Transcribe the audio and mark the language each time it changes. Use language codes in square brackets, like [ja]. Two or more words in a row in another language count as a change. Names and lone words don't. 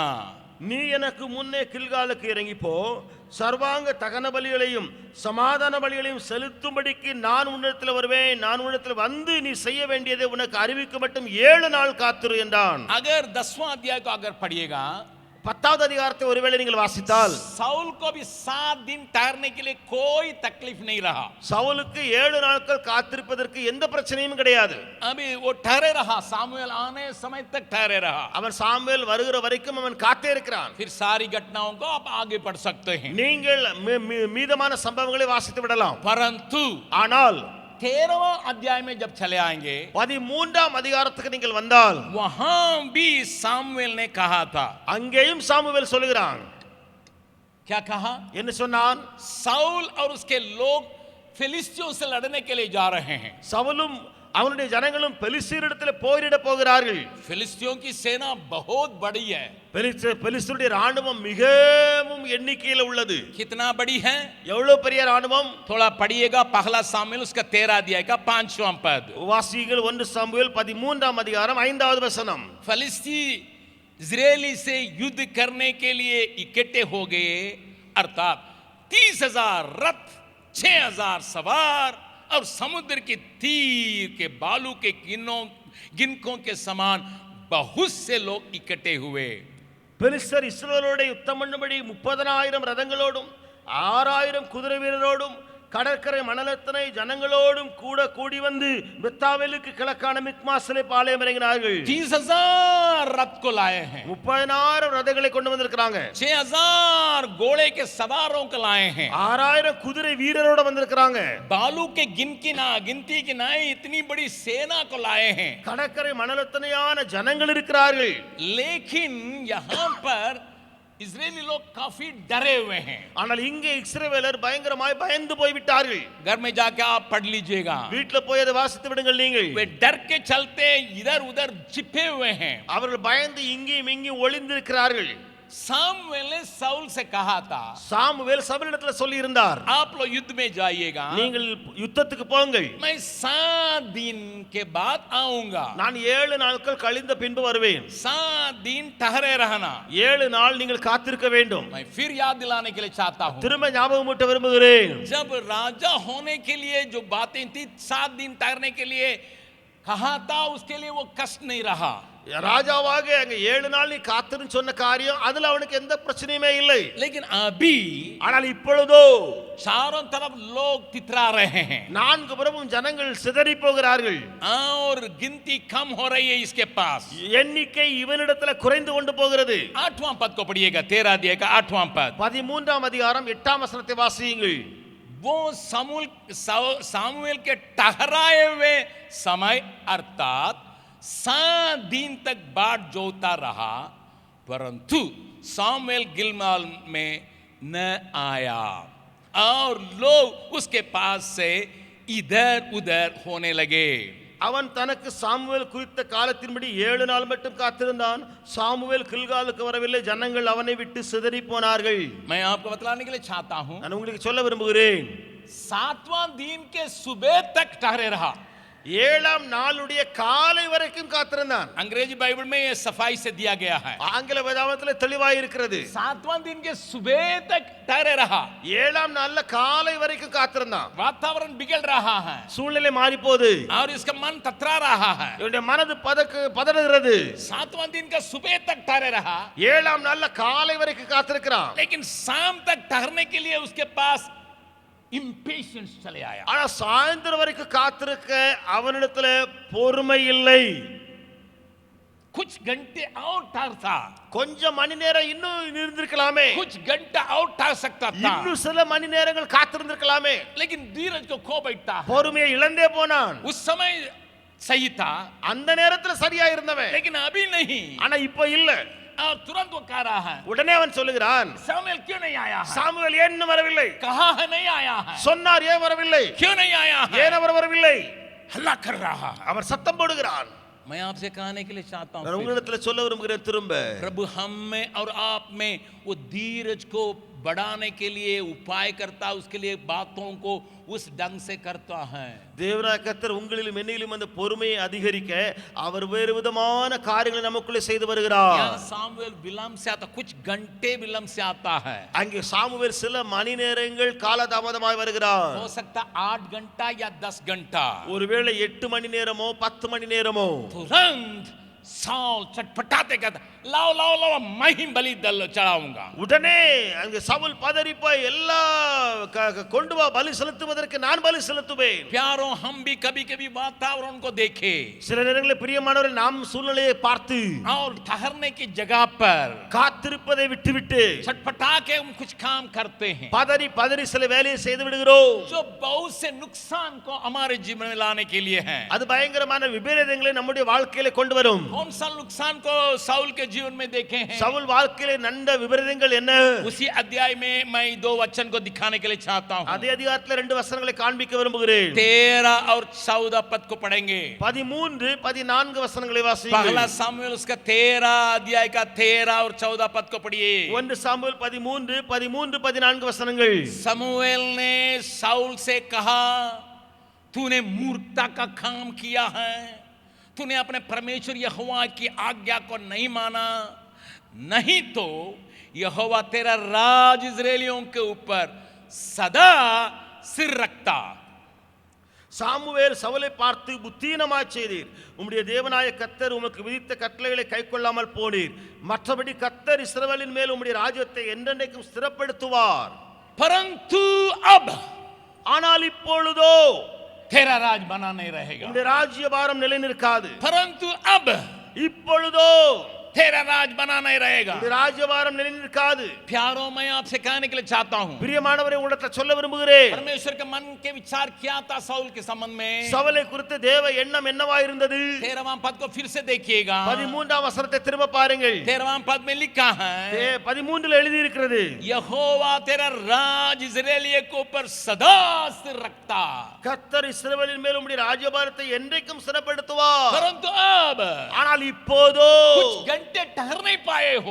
[ta] நீ எனக்கு முன்னே கில்காலுக்கு இறங்கி போ, சர்வாங்க தகன பலிகளையும் சமாதான பலிகளையும் செலுத்தும்படிக்கு நான் உன்னிடத்தில் வருவேன், நான் உன்னிடத்தில் வந்து நீ செய்ய வேண்டியதை உனக்கு அறிவிக்க மட்டும் 7 நாள் காத்திரு என்றான். [hi] अगर 10वां अध्याय को अगर पढ़िएगा, [ta] 10வது அதிகாரத்தை ஒருவேளை நீங்கள் வாசித்தால், [hi] साउल को भी 7 दिन ठहरने के लिए कोई तकलीफ नहीं रहा। [ta] சவுலுக்கு 7 நாட்கள் காத்திருப்பதற்கு எந்த பிரச்சனையும் கிடையாது. [hi] अभी वो ठहरे रहा, सामुएल आने समय तक ठहरे रहा। [ta] அவன் சாமுவேல் வருகிற வரைக்கும் அவன் காத்தே இருக்கிறான். [hi] फिर सारी घटनाओं को आप आगे पढ़ सकते हैं, [ta] நீங்கள் மீதமான சம்பவங்களை வாசித்து விடலாம். [hi] परंतु [ta] ஆனால் [hi] 13वां अध्याय में जब चले आएंगे [ta] 13ஆம் அதிகாரத்துக்கு நீங்கள் வந்தால் [hi] वहां भी सामुएल ने कहा था, [ta] அங்கேயும் சாமுவேல் சொல்கிறான். [hi] क्या कहा? [ta] என்ன சொன்னான்? [hi] साउल और उसके लोग फिलिस्तियों से लड़ने के लिए जा रहे हैं. [ta] சவுலும் அவனுடைய ஜனங்களும் பெலிஸ்தீரிடத்தில் போரிட போகிறார்கள். [hi] फिलिस्तियों की सेना बहुत बड़ी है. [ta] பெலிஸ்தருடைய ராணுவம் மிகவும் எண்ணிக்கையில் உள்ளது. [hi] कितना बड़ी है? [ta] எவ்வளவு பெரிய ராணுவம்? [hi] थोड़ा पढ़िएगा पहला सामुएल उसका 13 अध्याय का 5वां पद. [ta] வாசிகள் 1 சாமுவேல் 13ஆம் அதிகாரம் 5வது வசனம். [hi] फिलिस्ती इजरायली से युद्ध करने के लिए इकट्ठे हो गए, अर्थात 30,000 रथ, 6,000 सवार और समुद्र के तीर के बालू के गिनकों के समान बहुत से लोग इकट्ठे हुए. [ta] பெலிஸ்தர் இஸ்ரவேலோடு யுத்தம் பண்ணும்படி 30,000 ரதங்களோடும் 6,000 குதிரை வீரரோடும் கடற்கரை மணலத்தனை ஜனங்களோடும் கூட கூடி வந்து பெத்தாவேலுக்கு கிழக்கான மிக்மாசிலே பாளையம் இறங்கினார்கள். [hi] 30,000 रथ को लाए हैं, [ta] 30,000 ரதங்களை கொண்டு வந்திருக்காங்க. [hi] 6,000 घोड़े के सवारों को लाए हैं, [ta] 6,000 குதிரை வீரரோட வந்திருக்காங்க. [hi] बालू के गिनती की नाई इतनी बड़ी सेना को लाए हैं. [ta] கடற்கரை மணலத்தனையான ஜனங்கள் இருக்கிறார்கள். [hi] लेकिन यहाँ पर इजरायली लोग काफी डरे हुए हैं. [ta] ஆனால் இங்கே இஸ்ரவேலர் பயங்கரமாய் பயந்து போய் விட்டார்கள். [hi] घर में जाके आप पढ़ लीजिएगा. [ta] வீட்ல போய் அதை வாசித்து விடுங்கள் நீங்கள். [hi] वे डर के चलते इधर उधर छिपे हुए हैं. [ta] அவர்கள் பயந்து இங்கேயும் இங்கேயும் ஒளிந்திருக்கிறார்கள். [hi] सामुएल ने साउल से कहा था, [ta] சாமுவேல் சவுலிடத்துல சொல்லி இருந்தார், [hi] आप लोग युद्ध में जाइएगा, [ta] நீங்கள் யுத்தத்துக்கு போங்கள், [hi] मैं 7 दिन के बाद आऊंगा, [ta] நான் 7 நாட்கள் கழிந்த பின்பு வருவேன். [hi] 7 दिन ठहरे रहना. [ta] 7 நாள் நீங்கள் காத்திருக்க வேண்டும். [hi] मैं फिर याद दिलाने के लिए चाहता हूं, [ta] திரும்ப ஞாபகமூட்ட விரும்புகிறேன். [hi] जब राजा होने के लिए जो बातें थी 7 दिन ठहरने के लिए कहा था, उसके लिए वो कष्ट नहीं रहा. [ta] ராஜாவாக அங்க 7 நாள் நீ காத்திருந்து சொன்ன காரியம் அதுல அவனுக்கு எந்த பிரச்சனையுமே இல்லை. [hi] लेकिन अभी [ta] ஆனால் இப்பொழுதோ [hi] चारों तरफ लोग तितरा रहे हैं, [ta] 4 புறமும் ஜனங்கள் சிதறி போகிறார்கள். [hi] और गिनती कम हो रही है इसके पास. [ta] எண்ணிக்கை இவனிடத்துல குறைந்து கொண்டு போகிறது. [hi] 8वां पद को पढ़िएगा, 13 अध्याय का 8वां पद. [ta] 13ஆம் அதிகாரம் 8ஆம் வசனத்தை வாசியுங்கள். [hi] वो सामुएल के ठहराए हुए समय अर्थात 7 दिन तक बाट जोता रहा, परंतु सामुएल गिलगाल में न आया और लोग उसके पास से इधर उधर होने लगे. [ta] அவன் தனக்கு சாமுவேல் குறித்த காலத்தின்படி 7 நாள் மட்டும் காத்திருந்தான். சாமுவேல் கில்காலுக்கு வரவில்லை. ஜனங்கள் அவனை விட்டு சிதறி போனார்கள். [hi] मैं आपको बतलाने के लिए चाहता हूं, [ta] நான் உங்களுக்கு சொல்ல விரும்புகிறேன், [hi] 7वां दिन के सुबह तक ठहरे रहा. [ta] 7ஆம் நாளுடைய காலை வரைக்கும் காத்திருந்தான். [hi] अंग्रेजी बाइबल में ये सफाई से दिया गया है. [ta] ஆங்கில வேதாகமத்தில் தெளிவாய் இருக்கிறது. [hi] 7वां दिन के सुबह तक ठहरे रहा. [ta] 7ஆம் நாள்ல காலை வரைக்கும் காத்திருந்தான். [hi] वातावरण बिगड़ रहा है [ta] சூழ்நிலை மாறி போகுது. [hi] और इसका मन ततरा रहा है. [ta] இவனுடைய மனது பதறுகிறது. [hi] 7वां दिन का सुबह तक ठहरे रहा, [ta] 7ஆம் நாள்ல காலை வரைக்கும் காத்திருக்கிறான். [hi] लेकिन शाम तक ठहरने के लिए उसके पास impatience चले आया. [ta] ஆனா சாயந்தரம் வரைக்கும் காத்திருக்க அவனிடத்துல பொறுமை இல்லை. [hi] कुछ घंटे और ठहरता, [ta] கொஞ்சம் மணி நேரம் இன்னும் இருந்திருக்கலாமே, [hi] कुछ घंटा और ठहर सकता था, [ta] இன்னும் சில மணி நேரங்கள் காத்திருந்திருக்கலாமே. [hi] लेकिन धीरज को खो बैठता है. [ta] பொறுமையை இழந்தே போனான். [hi] उस समय सही था, [ta] அந்த நேரத்துல சரியா இருந்தவன், [hi] लेकिन अभी नहीं. [ta] ஆனா இப்போ இல்ல. [hi] और तुरंत वो कह रहा है, [ta] உடனே அவன் சொல்லுகிறான், [hi] सामुएल क्यों नहीं आया है? [ta] சாமுவேல் ஏன் வரவில்லை? [hi] कहा है नहीं आया है? [ta] சொன்னார் ஏன் வரவில்லை? [hi] क्यों नहीं आया है? [ta] ஏன் அவர் வரவில்லை? [hi] हल्ला कर रहा है. [ta] அவர் சத்தம் போடுகிறான். [hi] मैं आपसे कहने के लिए चाहता [ta] நான் [hi] हूं, [ta] உங்களிடத்துல சொல்ல விரும்புகிறேன் திரும்ப, [hi] प्रभु हम में और आप में वो धीरज को बढ़ाने के लिए उपाय करता, उसके लिए बातों को उस ढंग से करता है. [ta] தேவனாகிய கர்த்தர் உங்களிலும் என்னிலும் அந்த பொறுமையை அதிகரிக்க அவர் வேறு விதமான காரியங்களை நமக்குள்ளே செய்து வருகிறார். [hi] यहाँ सामुएल विलंब से आता, कुछ घंटे विलंब से आता है. [ta] அங்கே சாமுவேல் சில மணி நேரங்கள் காலதாமதமாய் வருகிறார். [hi] हो सकता 8 घंटा या 10 घंटा. [ta] ஒருவேளை 8 மணி நேரமோ 10 மணி நேரமோ. [hi] तुरंत साउल चटपटाते कहता, लाओ लाओ लाओ मैं ही बलि दल चढ़ाऊंगा. [ta] உடனே அங்கே சவுல் பதறி போய் எல்லா கொண்டு வா, பலி செலுத்துவதற்கு நான் பலி செலுத்துவேன். [hi] प्यारों, हम भी कभी कभी वातावरण को देखे [ta] சில நேரங்களில் பிரியமானவர்கள் நாம் சூழ்நிலையை பார்த்து [hi] और ठहरने की जगह पर [ta] காத்திருப்பதை விட்டுவிட்டு [hi] छटपटा के हम कुछ काम करते हैं [ta] பதறி பதறி சில வேலையை செய்து விடுகிறோம். [hi] जो बहुत से नुकसान को हमारे जीवन में लाने के लिए है. [ta] அது பயங்கரமான விபரீதங்களை நம்முடைய வாழ்க்கையில கொண்டு வரும். [hi] कौन सा नुकसान को साउल के जीवन में देखे हैं? [ta] சவுல் வாழ்க்கையில நடந்த விபரீதங்கள் என்ன? [hi] उसी अध्याय में मैं 2 वचन को दिखाने के लिए चाहता हूं. [ta] அதே அதிகாரத்துல 2 வசனங்களை காண்பிக்க விரும்புகிறேன். [hi] 13 और 14 पद को पढ़ेंगे. [ta] 13 14 वचनங்களை வாசியுங்கள். [hi] पहला सामुएल उसका 13 अध्याय का 13 और 14 पद को पढ़िए. [ta] 1 सामुएल 13 14 वचनங்கள். [hi] समूएल ने साउल से कहा, तूने मूर्खता का काम किया है, तूने अपने परमेश्वर यहोवा की आज्ञा को नहीं माना, नहीं तो यहोवा तेरा राज इस्राएलियों के ऊपर सदा सिर रखता. [ta] சாமுவேல் சவுலை பார்த்து புத்தீனமாய் செய்தீர், உம்முடைய தேவனாய கர்த்தர் உமக்கு விதித்த கட்டளைகளை கைக்கொள்ளாமல் போனீர், மற்றபடி கர்த்தர் இஸ்ரவேலின் மேல் உம்முடைய ராஜ்யத்தை என்றென்றைக்கும் ஸ்திரப்படுத்துவார். [hi] परंतु अब [ta] ஆனால் இப்பொழுதோ [hi] तेरा राज बना नहीं रहेगा. [ta] உம்முடைய ராஜ்யபாரம் நிலை நிற்காது. [hi] परंतु अब [ta] இப்பொழுதோ [hi] तेरा राज बना नहीं रहेगा. [ta] உம்முடைய ராஜ்யபாரம் நிலை நிற்காது. [hi] प्यारों, मैं आपसे कहने के लिए चाहता हूं, [ta] பிரியமானவரே, உங்களிடத்தில் சொல்ல விரும்புகிறேன், [hi] परमेश्वर के मन के विचार क्या था साउल के संबंध में. [ta] சவுலை குறித்து தேவ எண்ணம் என்னவா இருந்தது? [hi] 13वां पद को फिर से देखिएगा. [ta] 13ஆம் வசனத்தை திரும்ப பாருங்கள். [hi] 13वां पद में लिखा है, [ta] 13ல எழுதி இருக்கிறது, [hi] यहोवा तेरा राज इस्राएलियों के ऊपर सदा स्थिर रखता. [ta] கர்த்தர் இஸ்ரவேலின் மேல் உம்முடைய ராஜ்யபாரத்தை என்றைக்கும் ஸ்திரப்படுத்துவார். [hi] परंतु अब [ta] ஆனால் இப்போதோ [hi] कुछ घंटे ठहर नहीं पाए हो,